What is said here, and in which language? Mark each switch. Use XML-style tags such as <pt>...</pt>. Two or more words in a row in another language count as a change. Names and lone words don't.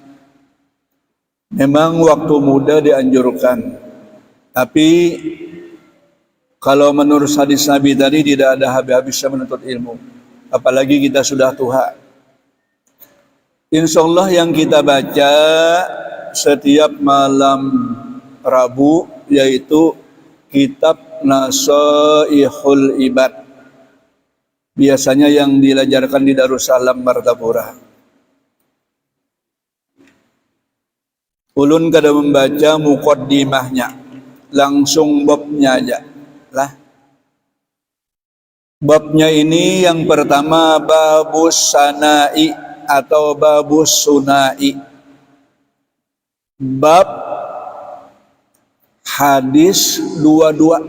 <id>Memang waktu muda dianjurkan, tapi kalau menurut hadis Nabi tadi tidak ada habis-habisnya menuntut ilmu. Apalagi kita sudah tua. Insyaallah yang kita baca setiap malam Rabu yaitu kitab Nasaihul Ibad. Biasanya yang diajarkan di Darussalam Martapura.</id> <bjn>Ulun kada membaca muqaddimahnya, langsung babnya aja lah.</bjn> <id>Babnya ini yang pertama babus sanai atau babus sunai, bab hadis dua-dua.</id>